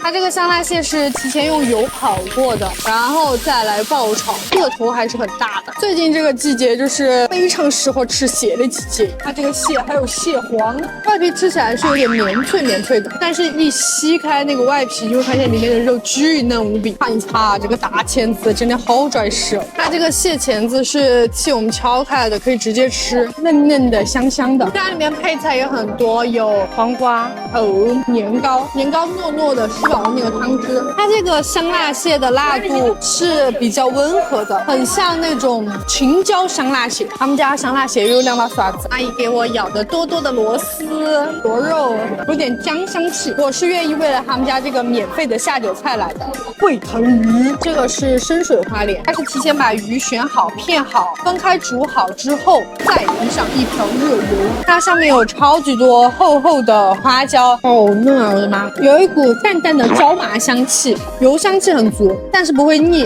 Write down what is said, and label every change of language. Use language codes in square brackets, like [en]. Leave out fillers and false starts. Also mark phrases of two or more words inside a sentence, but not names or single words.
[zh] 它這個香辣蟹是提前用油烤過的，然後再來爆炒，個頭還是很大的。最近這個季節就是非常適合吃蟹的季節。它這個蟹還有蟹黃，外皮吃起來是有點綿脆的，但是一吸開那個外皮，你會發現裡面的肉巨嫩無比。看一下這個大鉗子，真的好拽實哦。它這個蟹鉗子是替我們敲開來的，可以直接吃，嫩嫩的、香香的。家裡面配菜也很多，有黃瓜、年糕糯糯的，吸饱那個湯汁。它這個香辣蟹的辣度是比較溫和的，很像那種青椒香辣蟹。他們家香辣蟹有2把刷子，阿姨給我舀的多多的螺絲螺肉，有點薑香氣。我是願意為了他們家這個免費的下酒菜來的。沸騰魚，這個是深水花鰱，它是提前把魚選好、片好、分開煮好之後，再淋上一瓢熱油。它上面有超級多厚厚的花椒，好嫩啊！我的媽，有一股淡淡的椒麻香氣，油香氣很足，但是不會膩。